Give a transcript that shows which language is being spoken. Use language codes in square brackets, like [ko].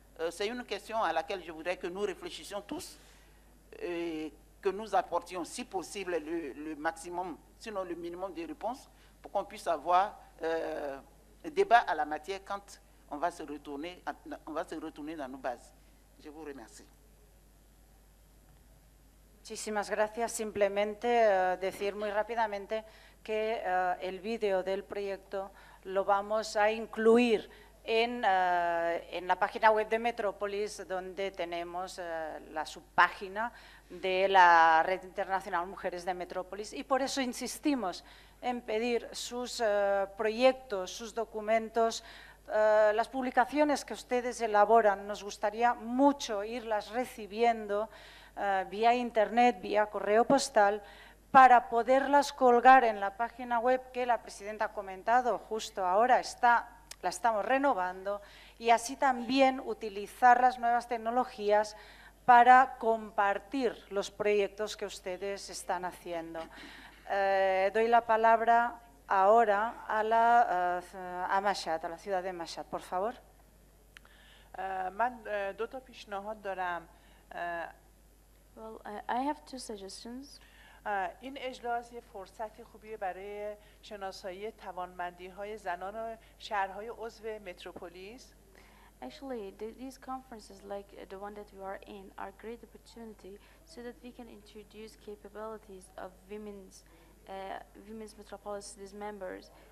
[fr] C'est une question à laquelle je voudrais que nous réfléchissions tous et que nous apportions, si possible, le maximum, sinon le minimum de réponses, pour qu'on puisse avoir un débat à la matière quand on va se retourner dans nos bases. Je vous remercie. [es] Muchísimas gracias. Simplemente decir muy rápidamente que el vídeo del proyecto lo vamos a incluir en la página web de Metropolis, donde tenemos la subpágina de la Red Internacional Mujeres de Metropolis, y por eso insistimos en pedir sus proyectos, sus documentos, las publicaciones que ustedes elaboran, nos gustaría mucho irlas recibiendo vía internet, vía correo postal, para poderlas colgar en la página web que la presidenta ha comentado justo ahora, la estamos renovando, y así también utilizar las nuevas tecnologías para compartir los proyectos que ustedes están haciendo. Doy la palabra ahora a Mashhad, a la ciudad de Mashhad, por favor. [fa] من دو تا پیشنهاد دارم. [en] Well, I have two suggestions. [fa] این اجلاس یه فرصت خوبیه برای شناسایی توانمندی‌های زنان شهرهای عضو متروپولیس. [en] Actually, these conferences like the one that we are in are great opportunity so that we can introduce capabilities of women's Metropolis cities members.